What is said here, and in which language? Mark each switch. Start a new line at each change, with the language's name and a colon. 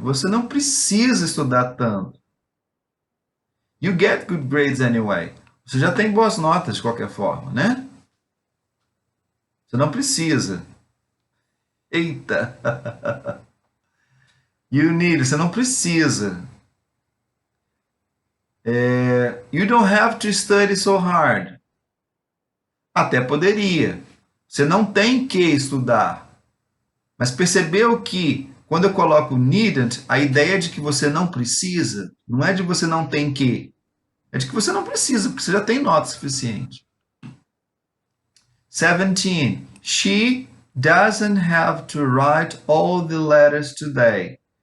Portuguese: Você não precisa estudar tanto.
English: You get good grades anyway.
Portuguese: Você já tem boas notas de qualquer forma, né? Você não precisa. Eita! Você não precisa.
English: You don't have to study so hard.
Portuguese: Até poderia. Você não tem que estudar. Mas percebeu que quando eu coloco needn't, a ideia é de que você não precisa, não é de você não tem que. É de que você não precisa, porque você já tem nota suficiente. 17.
English: She doesn't have to write all the letters today.